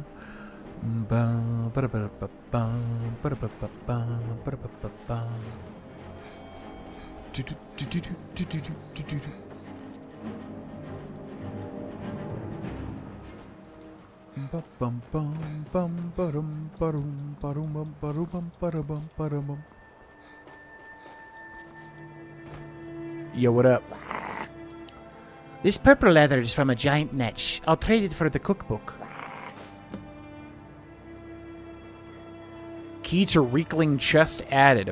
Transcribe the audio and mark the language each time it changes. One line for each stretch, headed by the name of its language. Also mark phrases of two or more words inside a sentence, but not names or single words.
English: Ba, ba, ba, ba, ba, ba, ba, ba, ba, ba, ba, ba. Do, do, do, do, do, do, do, do, do, do. Ba, bum, bum, bum, ba-dum, ba-dum, ba-dum, bum, ba-dum, bum, ba-dum, ba-dum, bum. Yo, what up? This purple leather is from a giant Netch. I'll trade it for the cookbook. Key to Reekling chest added.